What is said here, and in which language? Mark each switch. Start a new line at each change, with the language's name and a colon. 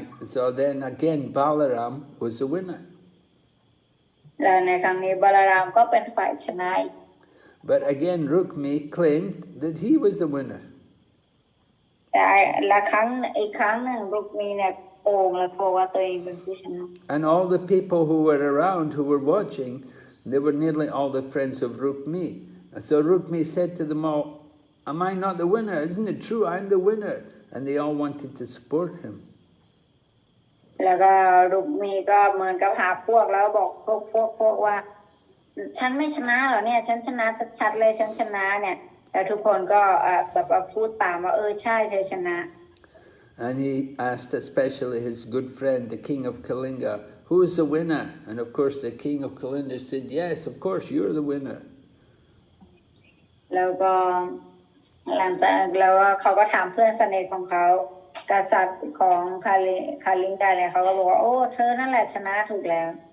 English: So then again, Balaram was the winner.
Thai: แล้วในครั้งนี้บาลารามก็เป็นฝ่ายชนะ
English: But again, Rukmi claimed that he was the winner.
Thai: แต่อีกครั้งหนึ่งรุกมีเนี่ยโกงและโกงว่าตัวเองเป็นผู้ชนะ
English: And all the people who were around, who were watching, they were nearly all the friends of Rukmi. So Rukmi said to them all, am I not the winner? Isn't it true? I'm the winner. And they all wanted to support him.
Thai: แล้วก็รุกมีก็เหมือนกับหาพวกแล้วบอกพวกว่าฉันไม่ชนะหรอเนี่ยฉันชนะชัดๆเลยฉันชนะเนี่ยแล้วทุกคนก็แบบว่าพูดตามว่าใช่เธอชนะ
English: And he asked especially his good friend, the king of Kalinga, who is the winner? And of course the king of Kalinga said, yes, of course, you're the winner.
Thai: แล้วก็หลังจากแล้วเขาก็ถามเพื่อนสนิทของเขากษัตริย์ของคาลิงกาเนี่ยเขาก็บอกว่าโอ้เธอนั่นแหละชนะถูกแล้ว